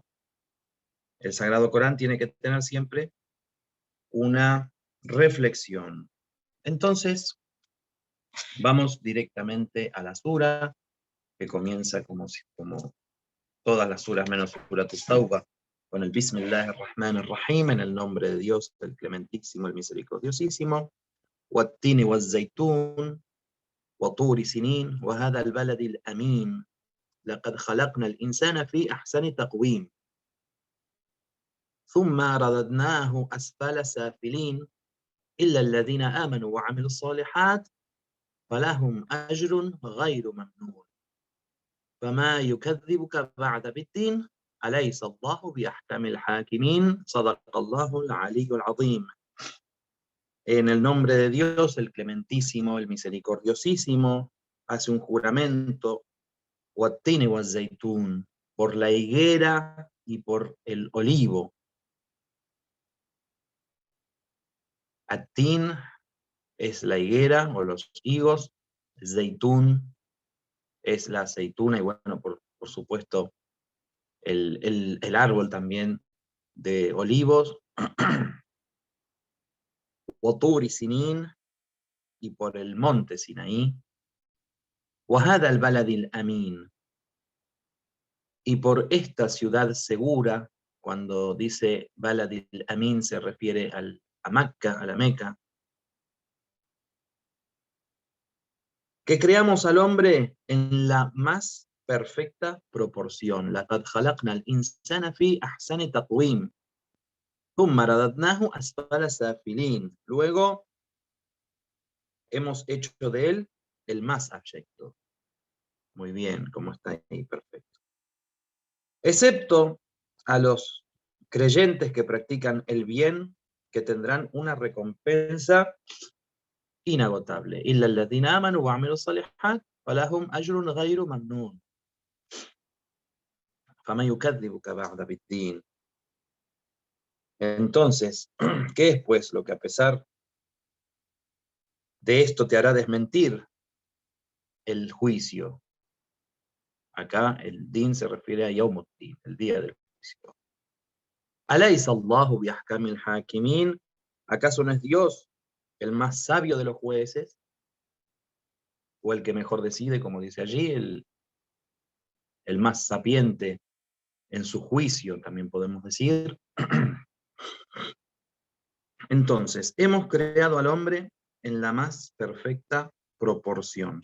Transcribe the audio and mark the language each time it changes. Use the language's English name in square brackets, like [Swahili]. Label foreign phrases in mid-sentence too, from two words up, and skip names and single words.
[Spanish] El Sagrado Corán tiene que tener siempre una reflexión. Entonces, vamos directamente a la sura, que comienza como todas las suras menos Surat al-Tawbah, con el [Arabic] بسم الله الرحمن الرحيم, [Spanish] en el nombre de Dios, el clementísimo, el misericordiosísimo, [Arabic] والتين والزيتون, وطور سنين وهذا البلد الأمين لقد خلقنا الإنسان في أحسن تقويم ثم رددناه أسفل سافلين إلا الذين آمنوا وعملوا الصالحات فلهم أجر غير ممنون فما يكذبك بعد بالدين أليس الله بأحكم الحاكمين صدق الله العلي العظيم. [Spanish] En el nombre de Dios, el clementísimo, el misericordiosísimo, hace un juramento, [Arabic] والتين والزيتون, [Spanish] por la higuera y por el olivo. At-Tin es la higuera o los higos, Zaytún es la aceituna y bueno, por supuesto, el árbol también de olivos, Otur y Sinin, y por el monte Sinaí, [Arabic] وهذا البلد الأمين, [Spanish] y por esta ciudad segura. Cuando dice [Arabic] البلد الأمين [Spanish] se refiere a Mecca, a la Meca. Que creamos al hombre en la más perfecta proporción. [Arabic] لقد خلقنا الإنسان في أحسن تقويم ثم رددناه أسفل سافلين. [Spanish] Luego hemos hecho de él el más abyecto. Muy bien, como está ahí, perfecto. Excepto a los creyentes que practican el bien, que tendrán una recompensa inagotable. [Arabic] إلا الذين آمنوا وعملوا الصالحات فلهم أجر غير ممنون فما يكذبك بعد بالدين. [Spanish] Entonces, ¿qué es pues lo que a pesar de esto te hará desmentir el juicio? Acá el din se refiere a [Arabic] يوم الدين, [Spanish] el día del juicio. [Arabic] أليس الله بأحكم الحاكمين. [Spanish] ¿Acaso no es Dios el más sabio de los jueces? O el que mejor decide, como dice allí, el más sapiente en su juicio, también podemos decir. Entonces, hemos creado al hombre en la más perfecta proporción.